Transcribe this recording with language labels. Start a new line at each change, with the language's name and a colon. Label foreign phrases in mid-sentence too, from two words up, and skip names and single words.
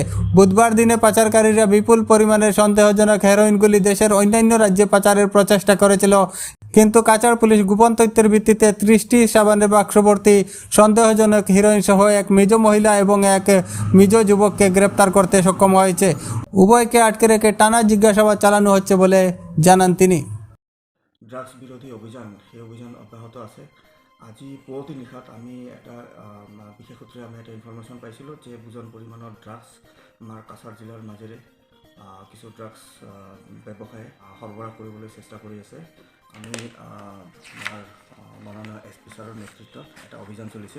Bangla: বুধবার দিনে পাচারকারীরা বিপুল পরিমাণের সন্দেহজনক হেরোইনগুলি দেশের অন্যান্য রাজ্যে পাচারের প্রচেষ্টা করেছিল, কিন্তু কাছাড় পুলিশ গোপন তথ্যের ভিত্তিতে 30টি সাবানের বাক্সভর্তি সন্দেহজনক হিরোইন সহ এক মেজ মহিলা এবং এক মেজ যুবককে গ্রেপ্তার করতে সক্ষম হয়েছে। উভয়কে আটকে রেখে টানা জিজ্ঞাসাবাদ চালানো হচ্ছে বলে জানান তিনি। ড্রাগস বিরোধী অভিযান সেই অভিযান অব্যাহত আছে।
Assamese: আজি পুৱতি নিশাত আমি এটা বিশেষ সূত্ৰে আমি এটা ইনফৰমেশ্যন পাইছিলোঁ যে বুজন পৰিমাণৰ ড্ৰাগছ আমাৰ কাছাৰ জিলাৰ মাজেৰে কিছু ড্ৰাগছ ব্যৱসায় সৰবৰাহ কৰিবলৈ চেষ্টা কৰি আছে। আমি আমাৰ মাননীয় SP ছাৰৰ নেতৃত্বত এটা অভিযান চলিছিল।